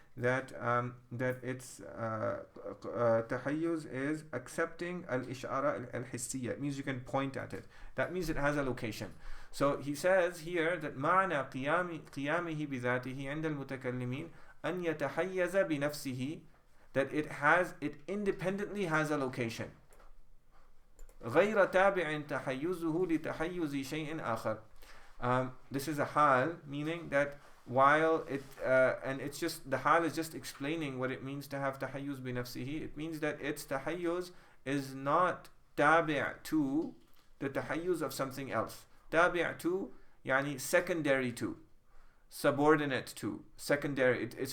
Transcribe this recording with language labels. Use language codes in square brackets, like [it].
[en] that its tahayyuz is accepting al-ishara al-hissiyya. It means you can point at it. That means it has a location. So he says here that [ar] معنى قيامه بذاته عند المتكلمين أن يتحيز بنفسه, [en] that it independently has a location. [ar] غير تابع تحيزه لتحيز شيء آخر. [en] This is a hal, meaning that while it and it's just, the hal is just explaining what it means to have tahayyuz bi nafsihi. It means that its tahayyuz is not tabi' to the tahayyuz of something else. Tabi' to, yani secondary to, subordinate to, secondary.